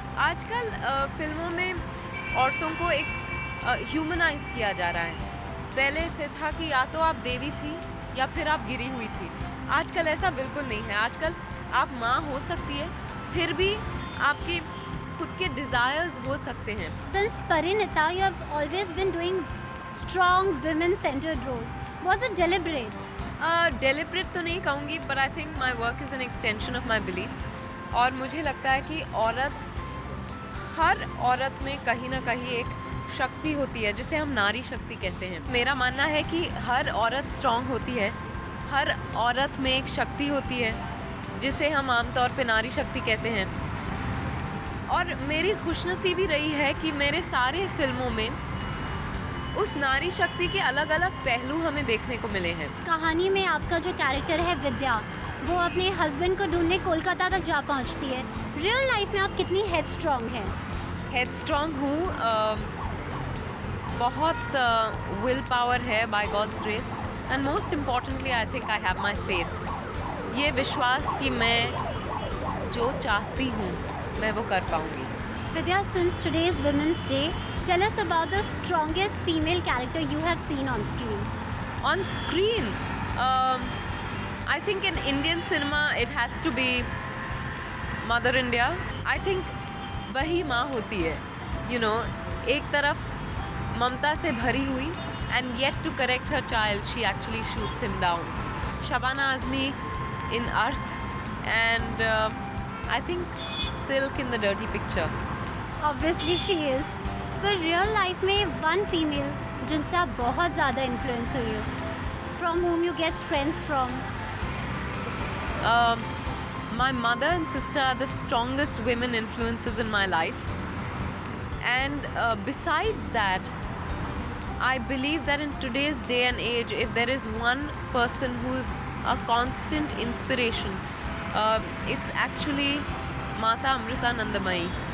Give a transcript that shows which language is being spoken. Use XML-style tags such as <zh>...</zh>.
<hi>आजकल फिल्मों में औरतों को एक ह्यूमनाइज किया जा रहा है। पहले से था कि या तो आप देवी थी या फिर आप गिरी हुई थी। आजकल ऐसा बिल्कुल नहीं है। आजकल आप माँ हो सकती है फिर भी आपके खुद के डिज़ायर्स हो सकते हैं।</hi> <en>Since Parinita, you have always been doing strong women-centered role. Was it deliberate?</en> <hi>Deliberate तो नहीं कहूँगी,</hi> <en>but I think my work is an extension of my beliefs.</en> <hi>और मुझे लगता है कि हर औरत में कहीं ना कहीं एक शक्ति होती है जिसे हम नारी शक्ति कहते हैं। मेरा मानना है कि हर औरत स्ट्रांग होती है, हर औरत में एक शक्ति होती है जिसे हम आमतौर पे नारी शक्ति कहते हैं। और मेरी खुशनसीबी रही है कि मेरे सारे फिल्मों में उस नारी शक्ति के अलग अलग पहलू हमें देखने को मिले हैं। कहानी में आपका जो कैरेक्टर है विद्या, वो अपने हस्बैंड को ढूंढने कोलकाता तक जा पहुंचती है। रियल लाइफ में आप कितनी हेड स्ट्रॉन्ग हैं? हेड स्ट्रॉन्ग हूँ, बहुत विल पावर है</hi> <en>By God's grace and most importantly I think I have my faith.</en> <hi>ये विश्वास कि मैं जो चाहती हूँ मैं वो कर पाऊँगी।</hi> <en>Vidya, since today's Women's Day, tell us about the strongest female character you have seen on screen. On screen, I think in Indian cinema it has to be Mother India. I think</en> <hi>वही माँ होती है,</hi> <en>you know,</en> <hi>एक तरफ ममता से भरी हुई</hi> <en>and yet to correct her child she actually shoots him down. Shabana Azmi in Arth and I think Silk in the Dirty Picture. Obviously she is.</en> <hi>पर रियल लाइफ में</hi> <en>one female</en> <hi>जिनसे आप बहुत ज़्यादा इन्फ्लुएंस हुई हो,</hi> <en>From whom you get strength from? My mother and sister are the strongest women influences in my life. And besides that, I believe that in today's day and age, if there is one person who's a constant inspiration, it's actually Mata Amrita Nandamayi.</en>